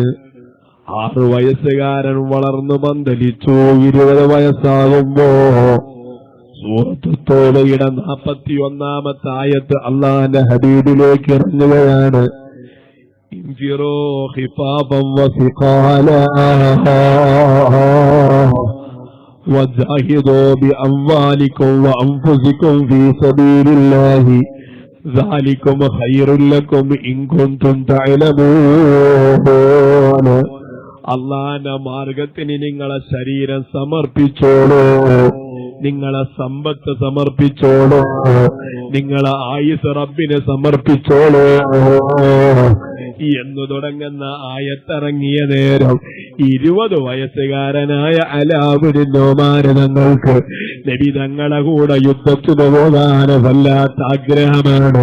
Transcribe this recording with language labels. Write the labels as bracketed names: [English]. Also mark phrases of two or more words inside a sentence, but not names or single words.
[Malayalam] 6 വയസ്സുകാരൻ വളർന്നു പന്തലിച്ചു. 20 വയസ്സാകുമ്പോ സൂറത്ത് തൗബയുടെ 41-ാമത്തെ ആയത്ത് അള്ളാന്റെ ഹബീബിലേക്ക് ഇറങ്ങുകയാണ്. [Arabic] انفروا خفافا وثقالا وجاهدوا بأموالكم وأنفسكم في سبيل الله ذلكم خير لكم إن كنتم تعلمون. [Malayalam] അള്ളാന്റെ മാർഗത്തിന് നിങ്ങളെ ശരീരം സമർപ്പിച്ചോളൂ, നിങ്ങളെ സമ്പത്ത് സമർപ്പിച്ചോളൂ, നിങ്ങളെ ആയുസ് റബ്ബിന് സമർപ്പിച്ചോളൂ എന്ന് തുടങ്ങുന്ന ആയത്തിറങ്ങിയ നേരം 20 വയസ്സുകാരനായ അലാബിന് നോമാന് തങ്ങൾക്ക് നബി തങ്ങളെ കൂടെ യുദ്ധത്തിന് പോകാൻ വല്ലാത്ത ആഗ്രഹമാണ്.